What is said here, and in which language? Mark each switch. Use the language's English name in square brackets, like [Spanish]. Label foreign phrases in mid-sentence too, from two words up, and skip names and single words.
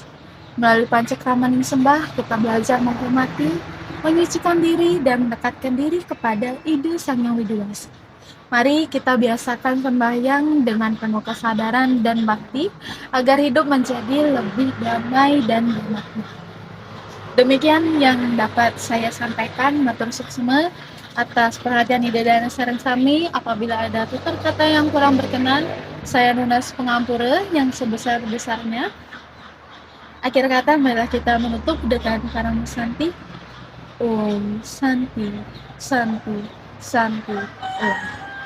[Indonesian] Melalui pancakraman sembah, kita belajar menghormati, menyucikan diri, dan mendekatkan diri kepada Ida Sanyang Widiwase. Mari kita biasakan sembahyang dengan penuh kesadaran dan bakti agar hidup menjadi lebih damai dan bermakna. Demikian yang dapat saya sampaikan. [Balinese] Matur suksma [Indonesian] atas perhatian [Balinese] Ida dan Sareng Sami. [Indonesian] Apabila ada tutur kata yang kurang berkenan, saya [Balinese] lunas pengampura [Indonesian] yang sebesar-besarnya. Akhir kata, marilah kita menutup dengan Parang Santi. [Sanskrit] Om Santi, Santi, Santi, Om.